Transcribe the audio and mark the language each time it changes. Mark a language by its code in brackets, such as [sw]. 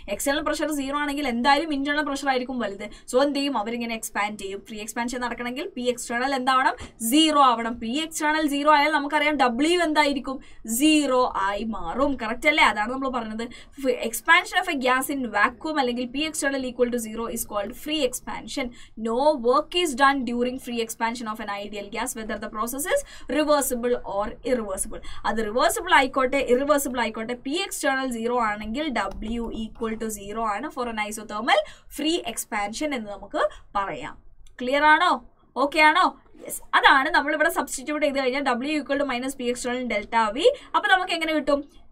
[ml] External pressure 0 ആണെങ്കിൽ എന്തായാലും internal pressure ആയിരിക്കും വലുത്. സോ എന്ത് ചെയ്യും? അവരിങ്ങനെ എക്സ്പാൻഡ് ചെയ്യും. ഫ്രീ എക്സ്പാൻഷൻ നടക്കണമെങ്കിൽ പി എക്സ്റ്റേണൽ എന്താവണം? 0 ആവണം. പി എക്സ്റ്റേണൽ 0 ആയാൽ നമുക്കറിയാം W എന്തായിരിക്കും? 0 ആയി മാറും. കറക്റ്റ് അല്ലേ? അതാണ് നമ്മൾ പറഞ്ഞത്. [en] expansion of a gas in vacuum [ml] അല്ലെങ്കിൽ [en] P external equal to 0 is called free expansion. No work is done during free expansion of an ideal gas, whether the process is reversible or irreversible. [ml] അത് reversible ആയിക്കോട്ടെ irreversible ആയിക്കോട്ടെ, P external 0 ആണെങ്കിൽ W equal to 0 ആണ് [en] for an isothermal free expansion [ml] എന്ന് നമുക്ക് പറയാം. Clear ആണോ? Okay ആണോ? യെസ്, അതാണ് നമ്മളിവിടെ സബ്സ്റ്റിറ്റ്യൂട്ട് ചെയ്ത് കഴിഞ്ഞാൽ W equal to minus P external delta V. അപ്പോൾ നമുക്ക് എങ്ങനെ കിട്ടും?